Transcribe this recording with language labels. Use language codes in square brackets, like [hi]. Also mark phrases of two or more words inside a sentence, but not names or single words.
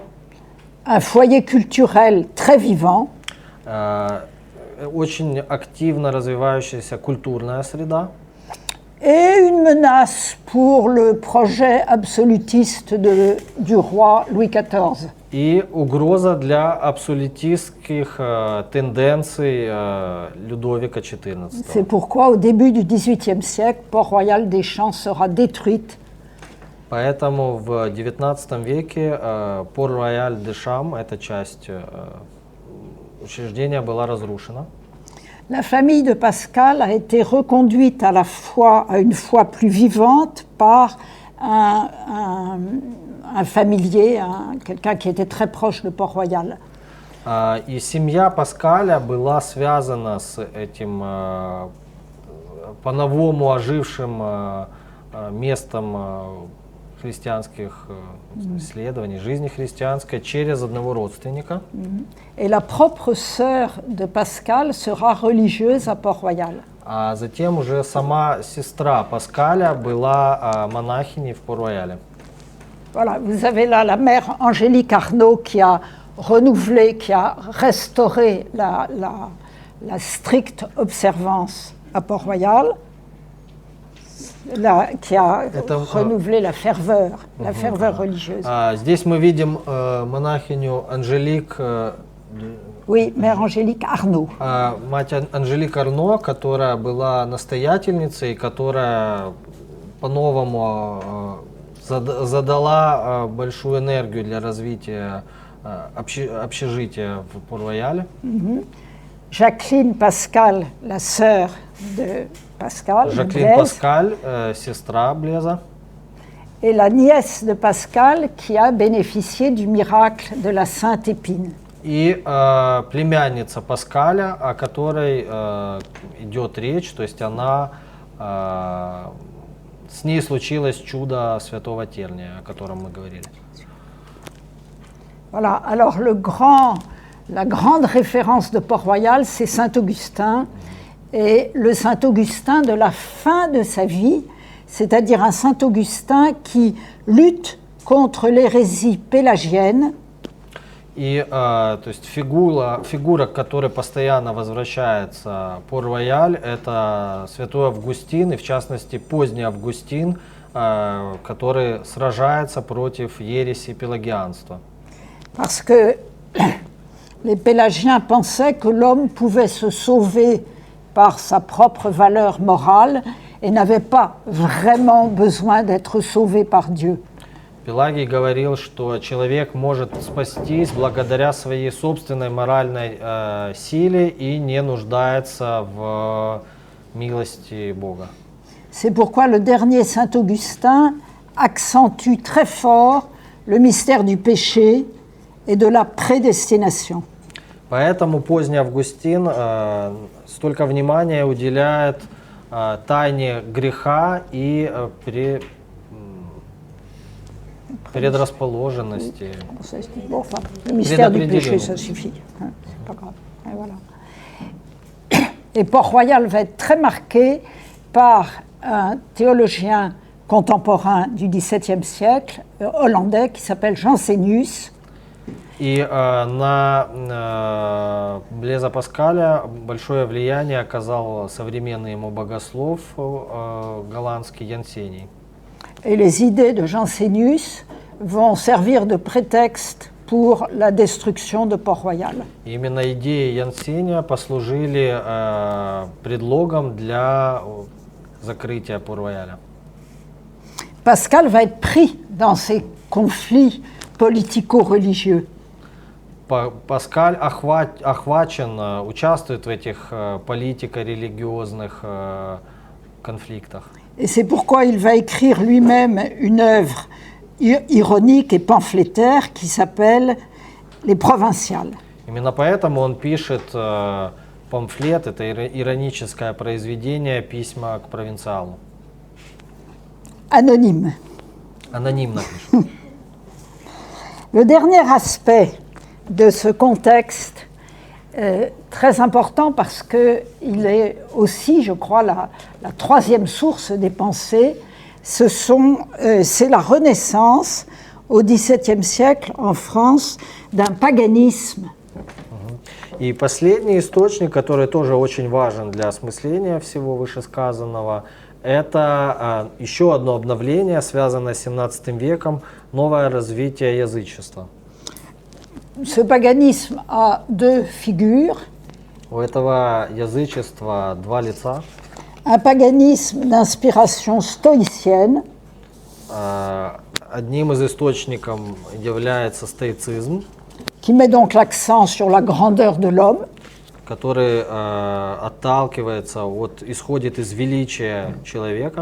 [fr] Un foyer culturel très vivant. [ru] Очень активно развивающаяся культурная среда. [fr] Et une menace pour le projet absolutiste du roi Louis XIV. [ru] И угроза для абсолютистских тенденций Людовика XIV. [fr] C'est pourquoi au début du XVIIIe siècle, Port-Royal des Champs sera détruite [ru] Поэтому в XIX веке Порт-Рояль-де-Шам, эта часть учреждения, была разрушена. [fr] La famille de Pascal a été reconduite à une foi plus vivante par un familier, quelqu'un qui était très proche de Port-Royal. [ru] И семья Паскаля была связана с этим по-новому ожившим местом христианских исследований, жизни христианской, через одного родственника. [fr] Et la propre sœur de Pascal sera religieuse à Port-Royal. [ru] А затем уже сама сестра Паскаля была монахиней в Порт-Рояле. [fr] Voilà, vous avez là la mère Angélique Arnaud qui a renouvelé, qui a restauré la stricte observance à Port-Royal, qui a renouvelé la ferveur religieuse. [ru] Здесь мы видим монахиню Анжелик. [fr] Oui, mère Angélique Arnaud. [ru] Мать Анжелик Арно, которая была настоятельницей, которая по-новому задала большую энергию для развития общежития в Порт-Рояле. [fr] Jacqueline Pascal, la sœur de Pascal. [ru] Жаклин Паскаль, сестра Блеза. [fr] Et la nièce de Pascal qui a bénéficié du miracle de la Sainte Épine. [ru] И племянница Паскаля, о которой идет речь, то есть она, с ней случилось чудо святого Терния, о котором мы говорили. [fr] Voilà, alors la grande référence de Port-Royal, c'est Saint-Augustin, et le Saint-Augustin de la fin de sa vie, c'est-à-dire un Saint-Augustin qui lutte contre l'hérésie pélagienne. [ru] И то есть фигура, к которой постоянно возвращается Порт-Рояль, это святой Августин, и в частности поздний Августин, который сражается против ереси пелагианства. [fr] Parce que les pélagiens pensaient que l'homme pouvait se sauver par sa propre valeur morale et n'avait pas vraiment besoin d'être sauvé par Dieu. [ru] Пелагий говорил, что человек может спастись благодаря своей собственной моральной силе и не нуждается в милости Бога. [fr] C'est pourquoi le dernier Saint Augustin accentue très fort le mystère du péché et de la prédestination. [ru] Поэтому поздний Августин столько внимания уделяет тайне греха и предрасположенности. [fr] Bon, enfin, le mystère du péché, ça suffit. C'est pas grave. Et voilà. Et Port-Royal va être très marqué par un théologien contemporain du XVIIe siècle, hollandais, qui s'appelle Jansenius. [ru] И на Блеза Паскаля большое влияние оказал современный ему богослов голландский Янсений. [fr] Et les idées de Jansenius vont servir de prétexte pour la destruction de Port-Royal. [ru] Именно идеи Янсения послужили предлогом для закрытия Порт-Рояля. [fr] Pascal va être pris dans ces conflits politico-religieux. [ru] Паскаль охвачен, участвует в этих политико-религиозных конфликтах. [fr] Et c'est pourquoi il va écrire lui-même une œuvre ironique et pamphlétaire qui s'appelle Les Provinciales. [ru] Именно поэтому он пишет памфлет, это ироническое произведение, письма к провинциалу. [fr] Anonyme. [ru] Анонимно пишет. [fr] Le dernier aspect de ce contexte très important parce qu'il est aussi, je crois, la troisième source des pensées, c'est la renaissance au XVIIe siècle en France d'un paganisme. [ru] И последний источник, который тоже очень важен для осмысления всего вышесказанного, это еще одно обновление, связанное с XVII веком, новое развитие язычества. [fr] Ce paganisme a deux figures. [ru] У этого язычества два лица. [fr] Un paganisme d'inspiration stoïcienne. [ru] одним из источников является стоицизм, [fr] qui met donc l'accent sur la grandeur de l'homme, [ru] который отталкивается исходит из величия человека.